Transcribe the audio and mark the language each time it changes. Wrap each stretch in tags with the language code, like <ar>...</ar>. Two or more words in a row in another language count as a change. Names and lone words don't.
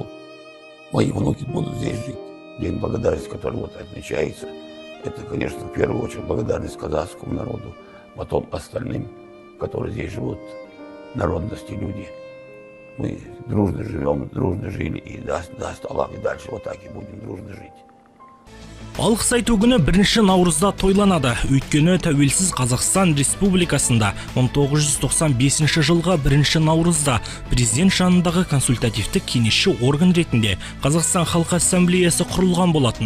<ru>Мои внуки будут здесь жить. День благодарности, который вот отмечается, это, конечно, в первую очередь благодарность казахскому народу, потом остальным, которые здесь живут, народности, люди. Мы дружно живем, дружно жили, и даст Аллах, и дальше вот так и будем дружно жить.</ru> <kk>Алғыс айту күні 1 наурызда тойланады. Өйткені тәуелсіз Қазақстан Республикасында 1995 жылғы 1 наурызда президент жанындағы консультативтік кеңесші орган ретінде Қазақстан Халқы Ассамблеясы құрылған болатын.</kk>